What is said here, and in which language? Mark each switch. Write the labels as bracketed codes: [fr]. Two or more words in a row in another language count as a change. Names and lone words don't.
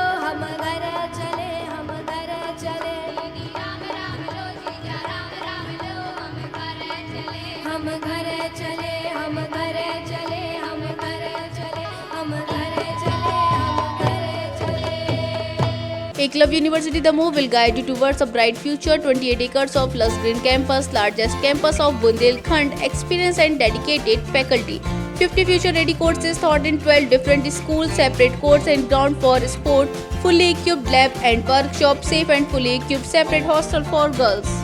[bho] हम घर चले, हम घर चले, राम राम लो जीजा राम राम लो, हम घर चले, हम घर चले, हम घर चले, हम घर चले, हम घर चले, हम घर चले। [en] Eklavya University, the move will guide you towards a bright future. 28 acres of lush green campus, largest campus of Bundelkhand, experienced and dedicated faculty. 50 future-ready courses taught in 12 different schools, separate courts and ground for sport, fully equipped lab and workshop, safe and fully equipped separate hostel for girls.